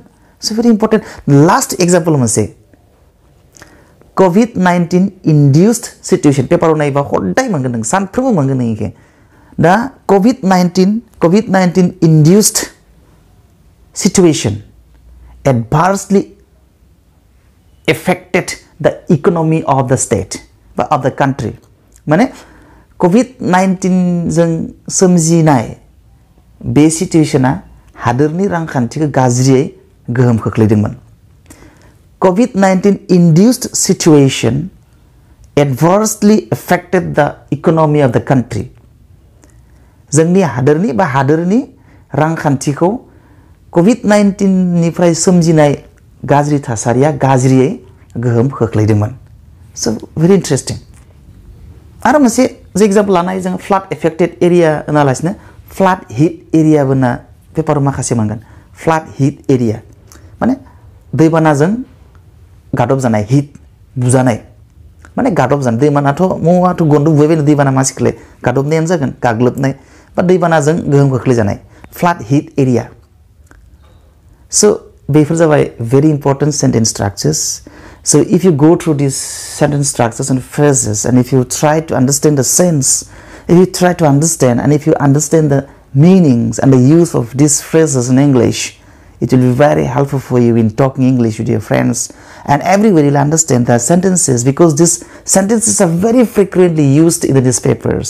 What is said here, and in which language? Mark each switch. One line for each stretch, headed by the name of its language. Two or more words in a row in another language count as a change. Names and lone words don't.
English: So very important. Last example मोनसे COVID-19 induced situation.
Bodo: पेपाराव नायबा हदाय मोनगोन नों सानफ्रोमबो मोनगोन नों इखो.
English: दा COVID-19 induced situation adversely affected the economy of the state of the country.
Bodo: माने COVID-19 जों सोमजिनाय बे सिचुएशना हादोरनि रांखान्थिखौ गाज्रियै गोहोम खोख्लैदोंमोन.
English: COVID-19 induced situation adversely affected the economy of the country.
Bodo: जोंनि हादोरनि बा हादोरनि रांखान्थिखौ COVID-19 निफ्राय सोमजिनाय गाज्रि थासारिया गाज्रियै गोहोम खोख्लैदोंमोन.
English: So very interesting.
Bodo: आरो मोनसे एग्जाम्पल लानाय जों
English: flood affected area
Bodo: होनालासिनो
English: flood hit area
Bodo: बोना पेपाराव माखासे मोनगोन.
English: flood hit area
Bodo: माने दैबानाजों गादब जानाय हिट बुजानाय माने गादब जानाय दैबानाथ' मवाथ' गन्द बुबायबायनो दैबाना मानसिखौलाय गादबनायानो जागोन गाग्लोबनाय बा दैबानाजों गोहोम खोख्लैजानाय
English: flood hit area. So
Bodo: बेफोर जाबाय
English: very important sentence structures. So if you go through these sentence structures and phrases, and if you try to understand the sense, if you try to understand, and if you understand the meanings and the use of these phrases in English, it will be very helpful for you in talking English with your friends, and everybody will understand the sentences, because these sentences are very frequently used in the newspapers.